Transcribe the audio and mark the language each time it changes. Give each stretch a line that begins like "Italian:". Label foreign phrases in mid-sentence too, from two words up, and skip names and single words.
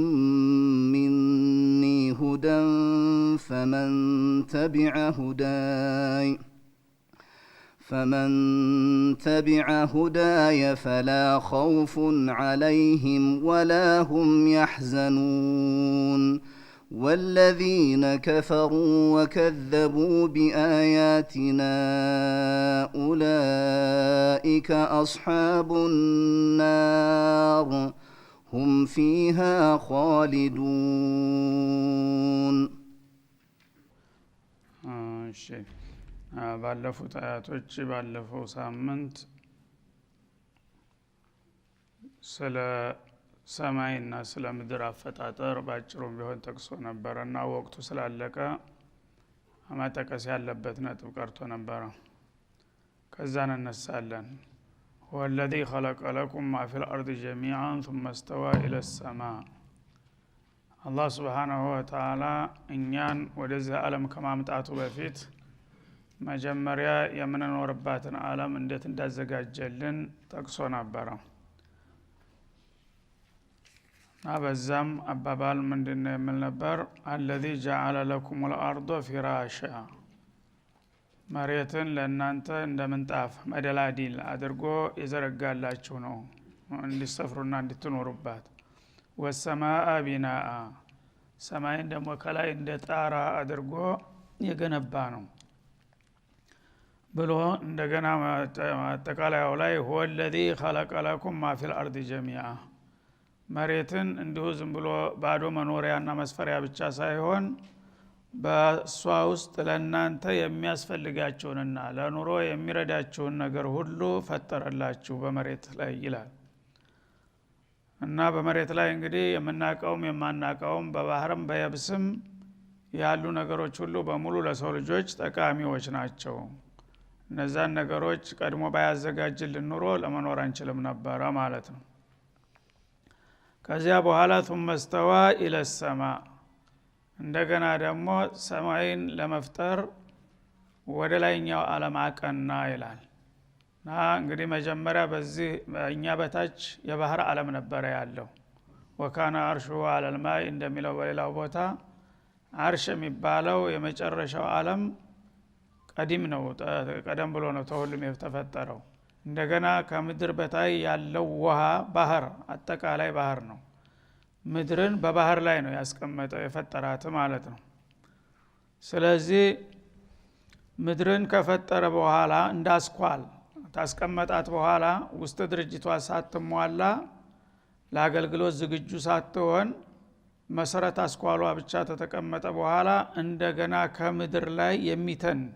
Arabic: مني هدى فمن تبع هداي فلا خوف عليهم ولا هم يحزنون والذين كفروا وكذبوا بآياتنا أولئك أصحاب النار هم فيها خالدون
Amharic: ባለፉት አያቶች ባለፈው ሳምንት ስለ ሰማይና ስለ ምድር አፈጣጠር ባጭሩም ቢሆን ጠቅሶ ነበርና ወቅቱ ስላለቀ ማጠቀስ ያለበት ነጥብ ቀርቶ ነበር። ከዛ እንነሳለን።
Arabic: هو الذي خلق لكم ما في الأرض جميعا ثم استوى إلى السماء
Amharic: الله سبحانه وتعالى እኛን ወደዚህ ዓለም ከማምጣቱ በፊት መጀመሪያ የምንኖርባትን ዓለም እንዴት እንዳዘጋጀልን ጠቅሶ ነበር። በዛም አባባል ምንድነው የሚል ነበር?
Arabic: الذي جعل لكم الأرض فراشا
Amharic: መሬትን ለእናንተ እንደምንጣፍ መደላዲል አድርጎ የዘረጋላችሁ ነው እንዲሰፍሩና እንድትኖሩባት።
Arabic: والسماء بناء
Amharic: ሰማይን ደግሞ ከላይ እንደ ጣራ አድርጎ የገነባ ነው ብሎ እንደገና አጠቃላይው ላይ
Arabic: هو الذي خلق لكم ما في الأرض جميعا
Amharic: መሬትን እንዲሁ ዝም ብሎ ባዶ መኖሪያና መስፈሪያ ብቻ ሳይሆን በሷ ውስጥ ለእናንተ የሚያስፈልጋችሁንና ለኑሮ የሚረዳችሁን ነገር ሁሉ ፈጠረላችሁ በመሬት ላይ ይላል። እና በመሬት ላይ እንግዲህ የምናቀውም የማናቀውም በባህርም በየብስም ያሉ ነገሮች ሁሉ በሙሉ ለሰው ልጆች ጠቃሚዎች ናቸው። እነዛን ነገሮች ቀድሞ ባያዘጋጅልን ኑሮ ለመኖር አንችልም ነበር ማለት ነው። ከዚያ በኋላ
Arabic: ثم استوى الى السماء
Amharic: እንደገና ደግሞ ሰማይን ለመፍጠር ወደ ላይኛው ዓለም አቀና ይላል። እና እንግዲህ መጀመሪያ በዚህ እኛ በታች የባህር ዓለም ነበር ያለው።
Arabic: وكان عرشه على الماء
Amharic: እንደሚለው በሌላው ቦታ አርሽ የሚባለው የመጨረሻው ዓለም ቀዲም ነው፣ ቀደም ብሎ ነው ተሁሉም የተፈጠረው። እንደገና ከምድር በታይ ያለው ውሃ ባህር አጠቃላይ ባህር ነው። ምድርን በባህር ላይ ነው ያስቀመጠው የፈጠራት ማለት ነው። ስለዚህ ምድርን ከፈጠረ በኋላ እንዳስኳል ታስቀመጣት በኋላ ውስጥ ድርጅቷ ሳትሟላ ለአገልግሎት ዝግጁ ሳትሆን መሰረት አስኳሏ ብቻ ተተቀመጠ በኋላ እንደገና ከምድር ላይ የሚተን